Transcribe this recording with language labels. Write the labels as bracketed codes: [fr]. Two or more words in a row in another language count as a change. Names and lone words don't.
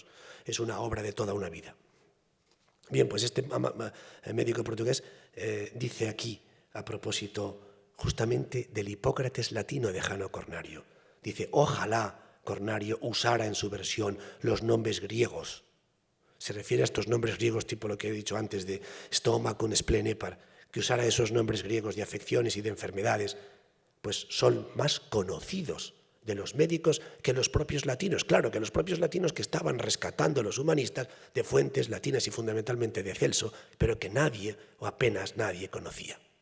[es] Es una obra de toda una vida. Bien, pues este médico portugués dice aquí, a propósito justamente del Hipócrates latino de Jano Cornario, dice, ojalá Cornario usara en su versión los nombres griegos. Se refiere a estos nombres griegos tipo lo que he dicho antes de [la] stomachum, splen, hepar, [es] que usara esos nombres griegos de afecciones y de enfermedades, pues son más conocidos de los médicos que los propios latinos. Claro, que los propios latinos que estaban rescatando los humanistas de fuentes latinas y fundamentalmente de Celso, pero que nadie o apenas nadie conocía.